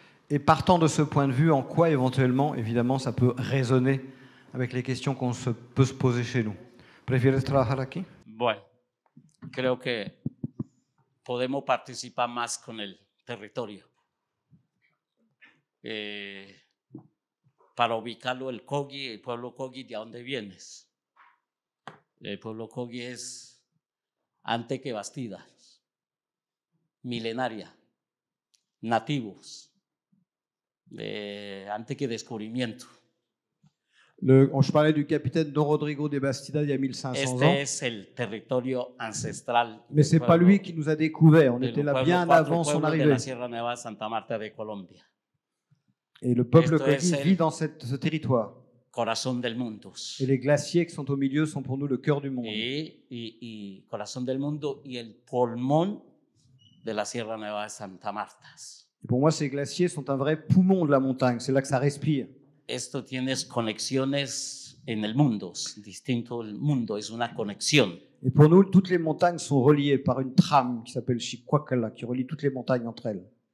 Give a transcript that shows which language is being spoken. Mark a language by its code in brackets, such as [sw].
[fr] Et partant de ce point de vue, en quoi éventuellement, évidemment, ça peut résonner avec les questions qu'on peut se poser chez nous. [es] ¿Prefieres trabajar aquí? Bueno, creo que podemos participar más con el territorio. Para ubicarlo, el pueblo Kogi, ¿de dónde vienes? El pueblo Kogi es antes que Bastida, milenaria, nativos, antes que descubrimiento. [fr] Je parlais du capitaine Don Rodrigo de Bastida il y a 1500 ans. [es] Es el territorio ancestral. [fr] Mais ce n'est pas lui qui nous a découvert, on était là bien avant son [es] De [fr] arrivée. [es] la Sierra Nevada de Santa Marta de Colombia. [fr] Et le peuple Kogi vit dans ce territoire. [es] Corazón del mundo. [fr] Et les glaciers qui sont au milieu sont pour nous le cœur du monde. [es] Y corazón del mundo y el pulmón de la Sierra Nevada de Santa Marta. [fr] Et pour moi, ces glaciers sont un vrai poumon de la montagne, c'est là que ça respire. [es] Esto tienes conexiones en el mundo, distinto el mundo, es una conexión. [fr] Et pour nous, toutes les montagnes sont reliées par une trame qui s'appelle Chihuahua, qui relie toutes les montagnes entre elles.